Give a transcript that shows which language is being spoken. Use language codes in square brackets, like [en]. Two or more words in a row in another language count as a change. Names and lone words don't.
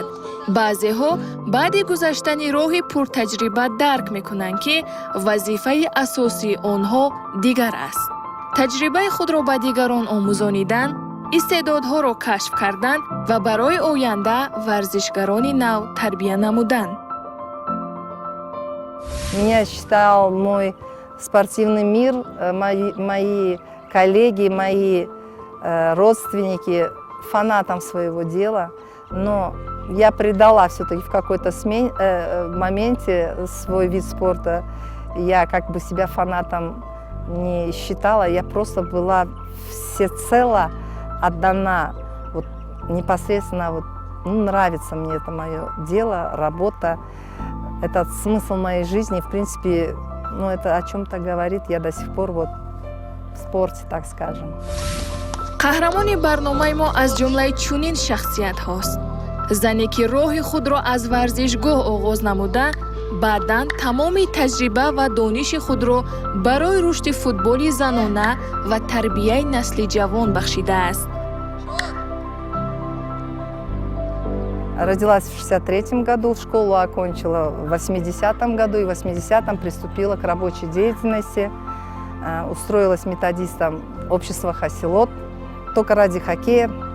[fa] بعضی‌ها بعد گذشتن راه پرتجربه درک می‌کنند که وظیفه اساسی آنها دیگر است. تجربه خود را به دیگران آموزانیدن، استعدادها را کشف کردن و برای آینده ورزشکاران نو تربیت نمودن. [ru] Меня считал мой спортивный мир, мои коллеги, мои родственники фанатом своего дела, но я предала все-таки в какой-то моменте свой вид спорта. Я как бы себя фанатом не считала, я просто была всецело отдана, вот непосредственно вот, нравится мне это мое дело, работа, это смысл моей жизни, в принципе, это о чем-то говорит, я до сих пор вот в спорте, так скажем. [fa] قهرمان برنامه ما از جمله چنین شخصیت هاست. زنی که راه خود را از ورزشگاه آغاز نموده، بعداً تمام تجربه و دانش خود را برای رشد فوتبال زنانه و تربیت نسل جوان بخشیده است. [ru] Родилась в 1963 году, школу окончила в 1980 году и в 1980 приступила к рабочей деятельности. Устроилась методистом общества «Хасилот» только ради хоккея.